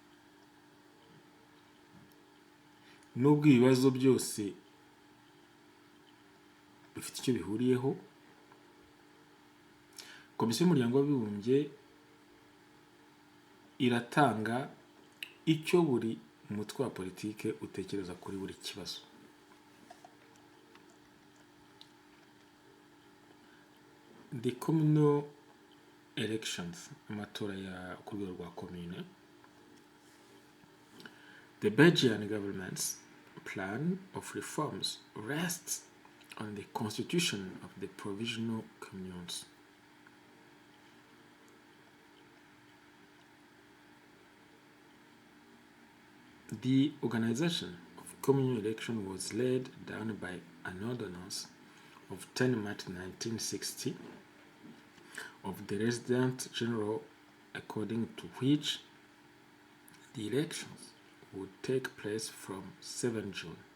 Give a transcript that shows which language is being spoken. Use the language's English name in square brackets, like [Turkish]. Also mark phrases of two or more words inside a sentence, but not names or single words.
[Kinyarwanda] Nubwo ibibazo byose bifite icyo bihuriyeho, komisiyo y'umuryango w'abibumbye iratanga icyo buri umutwe wa politike utekereza kuri buri kibazo. [English] The communal elections, [Kinyarwanda] amatora ya ku rwego rwa commune. [English] The Belgian government's plan of reforms rests on the constitution of the provisional communes. The organization of communal election was laid down by an ordinance of 10 March 1960 of the Resident General, according to which the elections would take place from 7 June.